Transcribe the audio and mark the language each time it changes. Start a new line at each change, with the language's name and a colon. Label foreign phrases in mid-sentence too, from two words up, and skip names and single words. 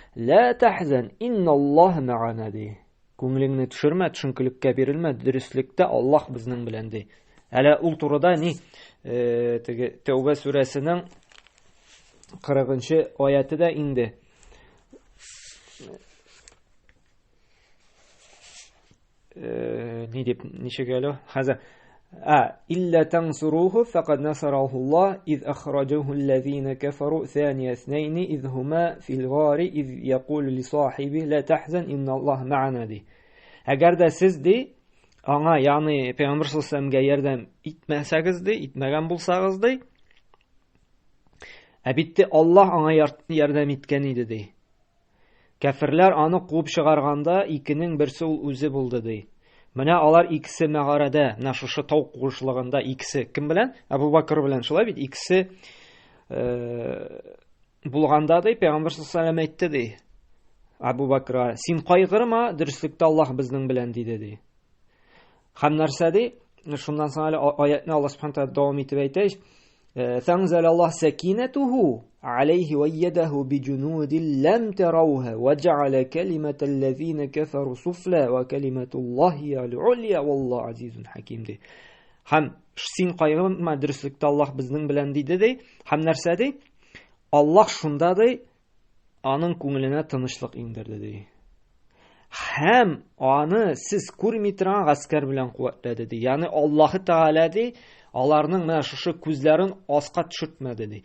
Arabic: لا تحزن، إن الله معنا
Tatar: ди. Күңелеңне төшермә, төшенкелеккә бирелмә, дөреслектә Аллаһ безнең белән ди. Әле ул турыда ни теге Тәүбә сүрәсенең 40-нчы аяты да инде. Ни дип ничегәле?
Arabic: Хәзер إلا تنصروه فقد نصره الله إذ أخرجه الذين كفروا ثاني اثنين إذ هما في الغار إذ يقول لصاحبه لا تحزن إن الله معنا دي.
Tatar: Әгәр дә сез ди аңа, ягъни Пәйгамбер
Arabic: صلى الله عليه وسلمга
Tatar: ярдәм итмәсәгез ди, итмәгән булсагыз ди, битте Аллаһ аңа ярдәм иткән иде ди. Кафирләр аны куып чыгарганда икенең берсе ул үзе булды ди. Менә алар икесе мәгарәдә, менә шушы тау куышлыгында икесе кем белән? Абу Бакр белән, шулай бит, икесе булганда ди, Пәйгамбер
Arabic: صلى الله عليه وسلم
Tatar: әйтте ди. Абу Бакра, син кайгырма, дөреслектә Аллаһ безнең белән диде ди. Һәм нәрсә ди? Шуннан соң әле аятны Аллаһ
Arabic: سبحانه وتعالى
Tatar: дәвам итеп әйтә.
Arabic: فأنزل الله سكينته عليه وأيده بجنود لم تروها وجعل كلمة الذين كفروا سفلى وكلمة الله هي العليا والله عزيز حكيم دي.
Tatar: Һәм син кайгырма, дөреслектә Аллаһ безнең белән диде ди. Һәм нәрсә ди? Аллаһ шунда ди, аның күңеленә тынычлык иңдерде ди. Һәм аны сез күрми торган гаскәр белән куәтләде ди. Ягъни Аллаһ Тәгалә ди, аларның менә шушы күзләрен аска төшертмәде ди.